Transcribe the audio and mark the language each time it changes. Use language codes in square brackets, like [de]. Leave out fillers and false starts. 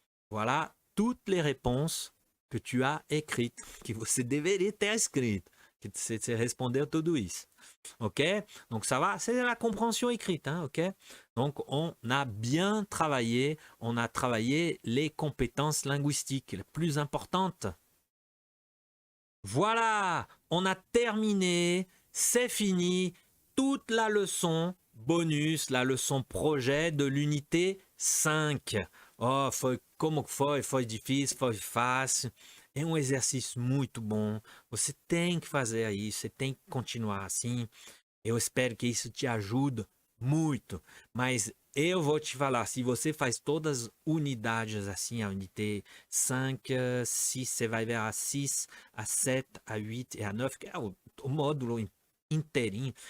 [fr] Voilà toutes les réponses que tu as écrites, [pt] que você deveria ter escrito, que você respondeu tudo isso. Ok? [fr] Donc ça va, c'est la compréhension écrite, hein, ok? Donc on a bien travaillé, on a travaillé les compétences linguistiques les plus importantes. Voilà, on a terminé, c'est fini, toute la leçon bonus, la leçon projet de l'unité 5. [pt] Oh, como foi? Foi difícil, foi fácil. É um exercício muito bom. Você tem que fazer isso, você tem que continuar assim. Eu espero que isso te ajude muito. Mas eu vou te falar, se você faz todas as unidades assim, a unité 5, 6, você vai ver a 6, a 7, a 8 e a 9, que é o módulo inteirinho.